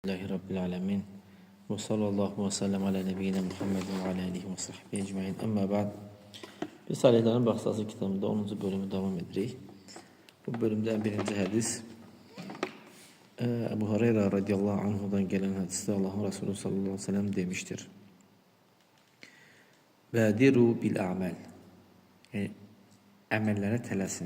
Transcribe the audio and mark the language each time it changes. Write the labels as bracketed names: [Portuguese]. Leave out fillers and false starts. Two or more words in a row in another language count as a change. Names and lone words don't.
[Arabic] الحمد لله رب العالمين وصلى الله وسلم على نبينا محمد وعلى آله وصحبه أجمعين. أما بعد. [Azerbaijani] Biz Salihlərin Baxsası kitabında 10-cu bölümü davam edirik. Bu bölümdə birinci hədis Ebu Hureyra [Arabic] رضي الله عنه [Azerbaijani] gələn hədisdə Allahın Resulü [Arabic] صلى الله عليه وسلم [Azerbaijani] demiştir. [Arabic] بادروا بالأعمال. [Azerbaijani] Yəni əməllərə tələsin.